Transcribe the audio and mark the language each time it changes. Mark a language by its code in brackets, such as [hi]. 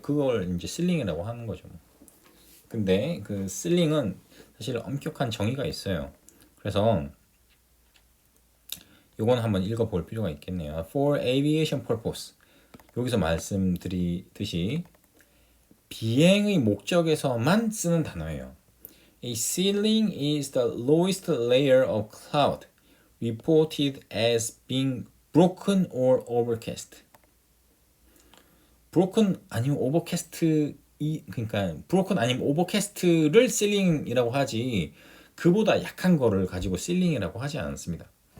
[ko] 그걸 이제 실링이라고 하는 거죠. 근데 그 실링은 사실 엄격한 정의가 있어요. 그래서 요건 한번 읽어볼 필요가 있겠네요. [en] For aviation purpose. [ko] 여기서 말씀드리듯이 비행의 목적에서만 쓰는 단어예요. [en] A ceiling is the lowest layer of cloud reported as being broken or overcast. [ko] broken 아니면 overcast 그러니까 broken 아니면 overcast를 ceiling이라고 하지 그보다 약한 거를 가지고 ceiling이라고 하지 않습니다.